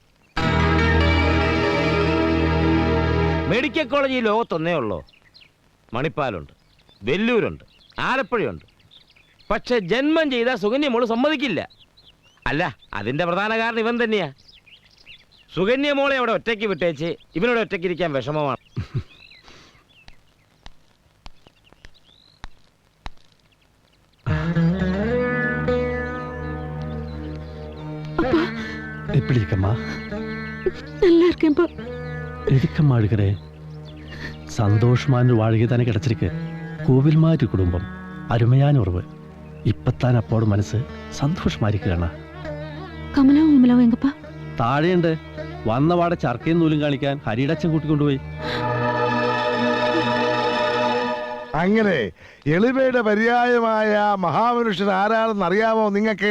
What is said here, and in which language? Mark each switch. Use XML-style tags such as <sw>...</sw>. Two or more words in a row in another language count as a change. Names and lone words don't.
<ml>മെഡിക്കൽ കോളേജ് ഈ ലോകത്തൊന്നേ ഉള്ളൂ. മണിപ്പാലുണ്ട്, വെല്ലൂരുണ്ട്, ആലപ്പുഴയുണ്ട്. പക്ഷെ ജന്മം ചെയ്ത സുകന്യ മോള് സമ്മതിക്കില്ല. അല്ല, അതിന്റെ പ്രധാന കാരണം ഇവൻ തന്നെയാ. സുകന്യ മോളെ അവിടെ ഒറ്റയ്ക്ക് വിട്ടേച്ച് ഇവനോട് ഒറ്റയ്ക്ക് ഇരിക്കാൻ വിഷമമാണ്.</ml> <ta>எப்படி இருக்கம்மா? நல்லா இருக்கேன்ப்பா. எதுக்கம்மா அழுகிறே? சந்தோஷமான வாழ்க்கை தானே கிடைச்சிருக்கு. கோவில்மாரி குடும்பம், அருமையான உறவு. இப்பத்தான் அப்போட</ta> <ml>മനസ്സ് സന്തോഷമായിരിക്കുകയാണ്. കമലാവും വിമലാവും എങ്കപ്പാ? താഴെയുണ്ട്. വന്നവാടെ ചർക്കയും നൂലും കാണിക്കാൻ ഹരിയുടെ അച്ഛൻ കൂട്ടിക്കൊണ്ടുപോയി. അങ്ങനെ എളിമയുടെ പര്യായമായ മഹാമനുഷ്യൻ ആരാണെന്ന് അറിയാമോ നിങ്ങൾക്ക്?</ml>